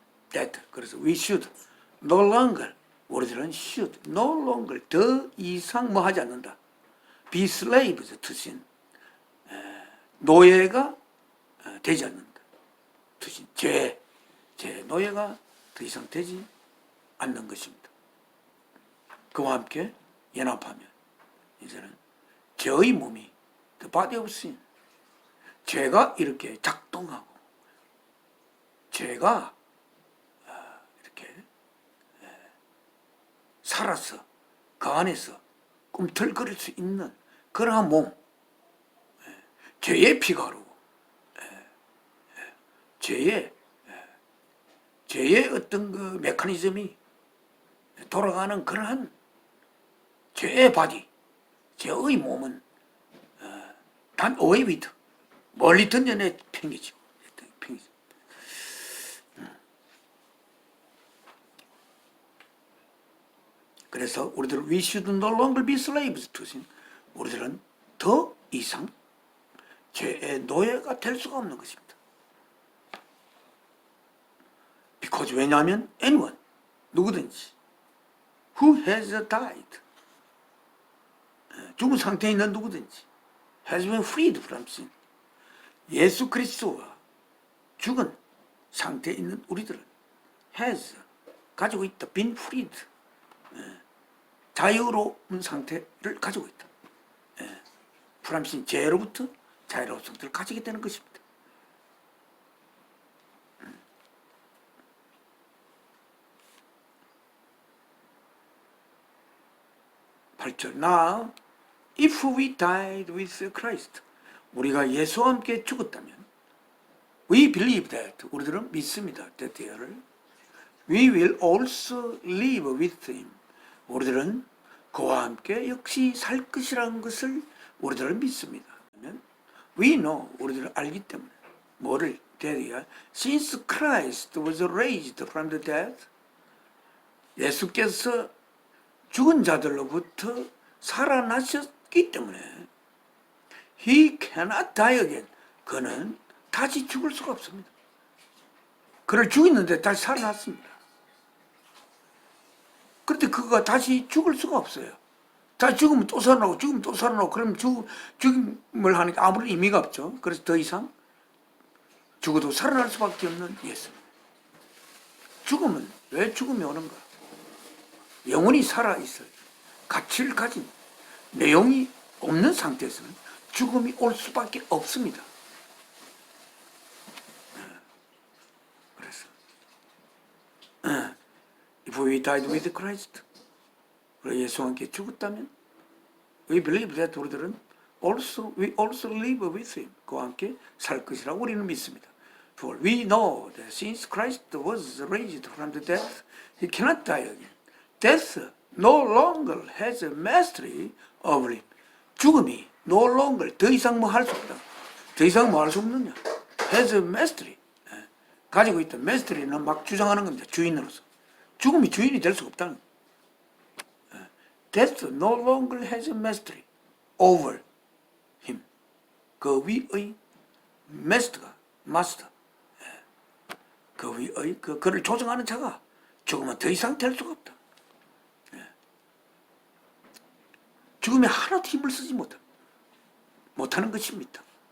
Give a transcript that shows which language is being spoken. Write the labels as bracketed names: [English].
[English] that [Korean] 그래서 [English] we should no longer [Korean] 우리들은 [English] should no longer [Korean] 더 이상 뭐 하지 않는다. [English] be slaves to sin [Korean] 노예가 되지 않는다. 드신 제 노예가 더 이상 되지 않는 것입니다. 그와 함께 연합하면 이제는 죄의 몸이 [English] the body of sin, [Korean] 죄가 이렇게 작동하고 죄가 이렇게 살아서 그 안에서 꿈틀거릴 수 있는 그러한 몸, 죄의 피가 흐르고 죄의 어떤 그 메커니즘이 돌아가는 그러한 죄의 바디, 죄의 몸은 단 [English] away with, [Korean] 멀리 던져내 팽개지고. 그래서 우리들은 [English] we should no longer be slaves to sin. [Korean] 우리들은 더 이상 죄의 노예가 될 수가 없는 것입니다. [English] Because [Korean] 왜냐하면 [English] anyone, [Korean] 누구든지 [English] who has died, [Korean] 죽은 상태에 있는 누구든지 [English] has been freed from sin. [Korean] 예수 그리스도와 죽은 상태에 있는 우리들은 [English] has, [Korean] 가지고 있다, [English] been freed, [Korean] 자유로운 상태를 가지고 있다. [English] from sin, [Korean] 죄로부터 자유로운 상태를 가지게 되는 것입니다. 8절. [English] Now, if we died with Christ, [Korean] 우리가 예수와 함께 죽었다면, [English] we believe that, [Korean] 우리들은 믿습니다. [English] that we will also live with him. [Korean] 우리들은 그와 함께 역시 살 것이라는 것을 우리들은 믿습니다. [English] we know, [Korean] 우리들은 알기 때문에 뭐를 대리야? [English] Since Christ was raised from the dead, [Korean] 예수께서 죽은 자들로부터 살아나셨기 때문에 [English] He cannot die again. [Korean] 그는 다시 죽을 수가 없습니다. 그를 죽였는데 다시 살아났습니다. 그런데 그가 다시 죽을 수가 없어요. 다시 죽으면 또 살아나고 죽으면 또 살아나고 그러면 죽음을 하니까 아무런 의미가 없죠. 그래서 더 이상 죽어도 살아날 수밖에 없는 예수. 죽음은 왜 죽음이 오는가? 영혼이 살아있어요. 가치를 가진 내용이 없는 상태에서는 죽음이 올 수밖에 없습니다. 그래서 [English] If we died with Christ, [Korean] 우리 예수와 함께 죽었다면 [English] we believe that, [Korean] 우리들은 [English] we also live with Him, [Korean] 그와 함께 살 것이라고 우리는 믿습니다. [English] For we know that since Christ was raised from the dead, He cannot die again. Death no longer has a mastery over him. [Korean] 죽음이 [English] no longer, [Korean] 더 이상 뭐 할 수 없다. 더 이상 뭐 할 수 없느냐. [English] has a mastery. [Korean] 가지고 있던 mastery는 막 주장하는 겁니다. 주인으로서. 죽음이 주인이 될 수가 없다는 거예요. [English] Death no longer has a mastery over him. [Korean] 그 위의 master가, master. 그 위의, 그를 조정하는 자가 죽으면 더 이상 될 수가 없다. 죽음에 하나도 힘을 쓰지 못하는 것입니다.